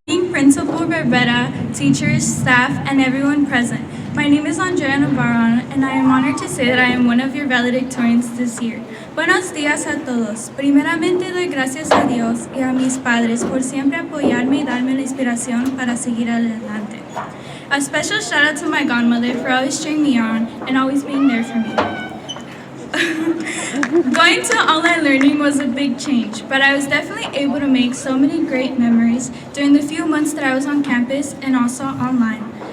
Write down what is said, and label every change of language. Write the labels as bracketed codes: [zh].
[en] Principal Barbera, teachers, staff, and everyone present. My name is Andrea Navarro, and I am honored to say that I am one of your valedictorians this year. [es] Buenos días a todos. Primeramente doy gracias a Dios y a mis padres por siempre apoyarme y darme la inspiración para seguir adelante. [en] A special shout out to my godmother for always cheering me on and always being there for me. Going to online learning was a big change, but I was definitely able to make so many great memories during the few months that I was on campus and also online.